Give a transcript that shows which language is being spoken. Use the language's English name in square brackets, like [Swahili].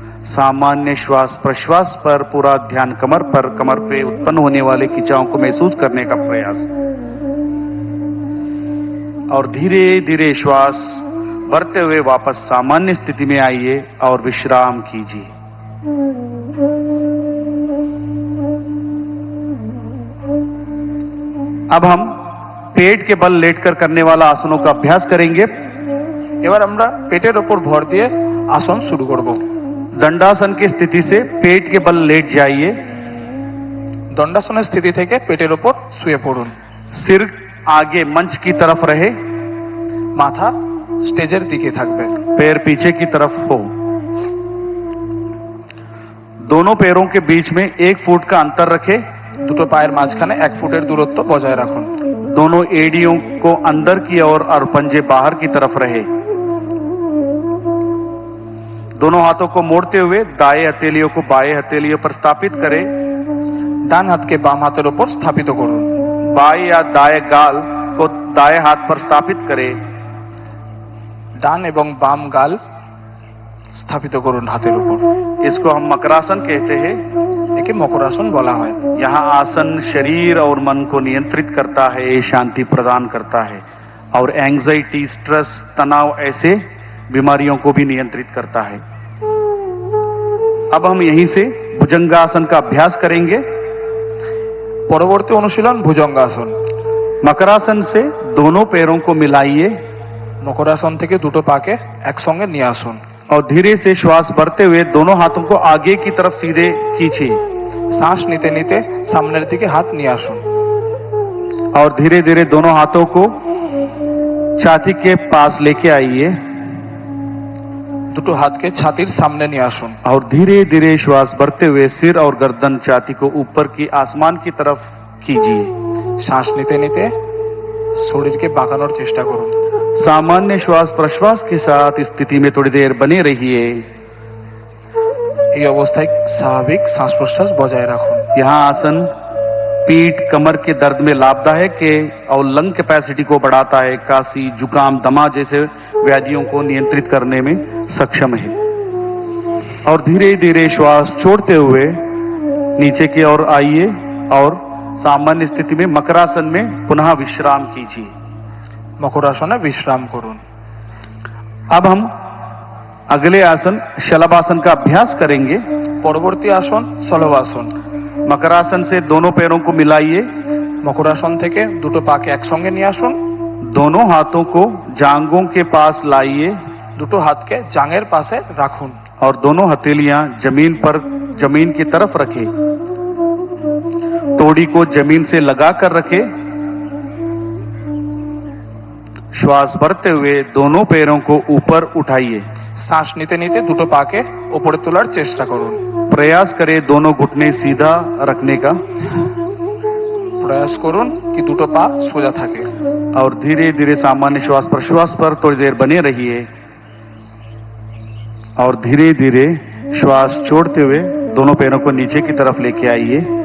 [Hindi] सामान्य श्वास प्रश्वास पर पूरा ध्यान कमर पे उत्पन्न होने वाले खिंचाव को महसूस करने का प्रयास और धीरे धीरे श्वास भरते हुए वापस सामान्य स्थिति में आइए और विश्राम कीजिए। अब हम पेट के बल लेटकर करने वाला आसनों का अभ्यास करेंगे। [Bangla] এবার আমরা পেটের ওপর ভর দিয়ে আসন শুরু করব। [Hindi] दंडासन की स्थिति से पेट के बल लेट जाइए। [Bangla] দণ্ডাসনের স্থিতি থেকে পেটের ওপর শুয়ে পড়ুন। [Hindi] सिर आगे मंच की तरफ रहे, [Bangla] মাথা স্টেজের দিকে থাকবে। [Hindi] पैर पीछे की तरफ हो। दोनों पैरों के बीच में 1 फुट का अंतर रखें। [Bangla] দুটো পায়ের মাঝখানে 1 ফুটের দূরত্ব বজায় রাখুন। [Hindi] दोनों एड़ियों को अंदर की ओर और पंजे बाहर की तरफ रहे। दोनों हाथों को मोड़ते हुए दाएं हथेलियों को बाएं हथेलियों पर स्थापित करें। [Bangla] ডান হাতকে বাম হাতের ওপর স্থাপিত করুন। [Hindi] बाएं या दाएं गाल को दाएं हाथ पर स्थापित करें। [Bangla] ডান এবং বাম গাল স্থাপিত করুন হাতের উপর। [Hindi] इसको हम मकरासन कहते हैं। [Bangla] একে মকরাসন বলা হয়। [Hindi] यहाँ आसन शरीर और मन को नियंत्रित करता है, शांति प्रदान करता है और एंजाइटी, स्ट्रेस, तनाव ऐसे बीमारियों को भी नियंत्रित करता है। अब हम यहीं से भुजंगासन का अभ्यास करेंगे। [Bangla] পরবর্তী অনুশীলন ভুজঙ্গাসন। [Hindi] मकरासन से दोनों पैरों को मिलाइए [Bangla] মকরাসন থেকে দুটো পাকে একসঙ্গে নিয়ে আসুন [Hindi] और धीरे से श्वास भरते हुए दोनों हाथों को आगे की तरफ सीधे खींचिए। [Bangla] শ্বাস নিতে নিতে সামনের দিকে হাত নিয়ে আসুন [Hindi] और धीरे धीरे दोनों हाथों को छाती के पास लेके आइए [Bangla] দুটো হাতকে ছাতির সামনে নিয়ে আসুন [Hindi] और धीरे धीरे श्वास भरते हुए सिर और गर्दन छाती को ऊपर की आसमान की तरफ कीजिए। [Bangla] শ্বাস নিতে নিতে শরীরকে বাঁকানোর চেষ্টা করুন। [Hindi] सामान्य श्वास प्रश्वास के साथ इस स्थिति में थोड़ी देर बने रहिए। [Bangla] এই অবস্থায় স্বাভাবিক শ্বাস প্রশ্বাস বজায় রাখুন। [Hindi] यहाँ आसन पीठ कमर के दर्द में लाभदायक है और लंग कैपेसिटी को बढ़ाता है, काशी जुकाम दमा जैसे व्याधियों को नियंत्रित करने में सक्षम है। और धीरे धीरे श्वास छोड़ते हुए नीचे की ओर आइए और सामान्य स्थिति में मकरासन में पुनः विश्राम कीजिए। [Bangla] মকরাসনে বিশ্রাম করুন। [Hindi] अब हम अगले आसन शलभासन का अभ्यास करेंगे। [Bangla] পরবর্তী আসন সলবাসন। [Hindi] मकरासन से दोनों पैरों को मिलाइए। [Bangla] মকরাসন থেকে দুটো পাকে একসঙ্গে নিয়ে আসুন। [Hindi] दोनों हाथों को जांघों के पास लाइए [Bangla] দুটো হাতকে জাঙের পাশে রাখুন। [Hindi] और दोनों हथेलियां जमीन की तरफ रखें। तोड़ी को जमीन से लगाकर रखें। श्वास भरते हुए दोनों पैरों को ऊपर उठाइए। [Bangla] শ্বাস নিতে নিতে দুটো পাকে উপরে তোলার চেষ্টা করুন। [Hindi] प्रयास करें दोनों घुटने सीधा रखने का [Bangla] প্রয়াস করুন কি দুটো পা সোজা থাকে। [Hindi] और धीरे धीरे सामान्य श्वास प्रश्वास पर थोड़ी देर बने रहिए और धीरे धीरे श्वास छोड़ते हुए दोनों पैरों को नीचे की तरफ लेके आइए।